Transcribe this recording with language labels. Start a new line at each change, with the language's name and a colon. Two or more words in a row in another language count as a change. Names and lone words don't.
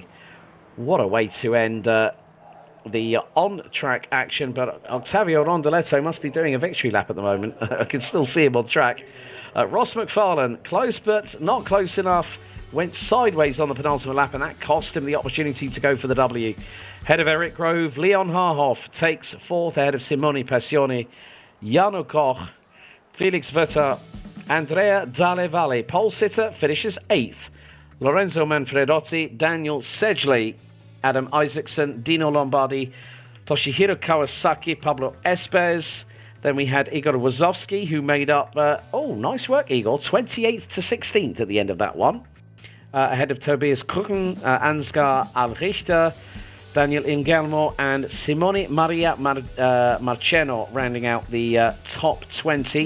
English: What a way to end the on-track action, but Octavio Rondoletto must be doing a victory lap at the moment. I can still see him on track. Ross McFarlane, close but not close enough, went sideways on the penultimate lap, and that cost him the opportunity to go for the W. Ahead of Eric Grove, Leon Harhoff takes 4th ahead of Simone Passione, Jano Koch, Felix Vetter, Andrea Dalle Valle. Pole sitter finishes 8th. Lorenzo Manfredotti, Daniel Sedgley, Adam Isaacson, Dino Lombardi, Toshihiro Kawasaki, Pablo Espes. Then we had Igor Wazowski, who made up, nice work, Igor, 28th to 16th at the end of that one. Ahead of Tobias Kuchen, Ansgar Alrichter, Daniel Ingelmo, and Simone Maria Marceno rounding out the top 20.